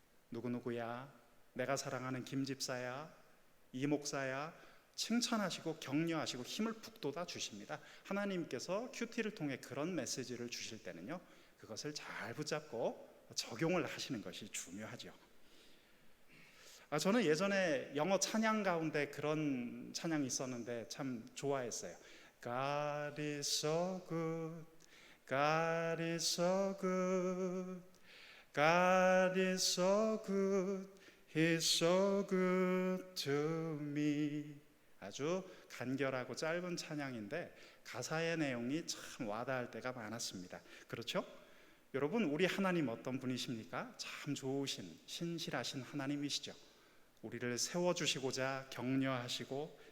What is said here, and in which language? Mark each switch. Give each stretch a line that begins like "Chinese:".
Korean: 누구누구야, 내가 사랑하는 김 집사야, 이 목사야, 칭찬하시고 격려하시고 힘을 북돋아 주십니다. 하나님께서 큐티를 통해 그런 메시지를 주실 때는요, 그것을 잘 붙잡고 적용을 하시는 것이 중요하죠. 저는 예전에 영어 찬양 가운데 그런 찬양이 있었는데 참 좋아했어요.
English: God is so good, God is so good, God is so good, He's so good to me.
Korean: 아주 간결하고 짧은 찬양인데 가사의 내용이 참 와닿을 때가 많았습니다. 그렇죠? 여러분, 우리 하나님 어떤 분이십니까? 참 좋으신 신실하신 하나님이시죠. 우리를 세워주시고자 격려하시고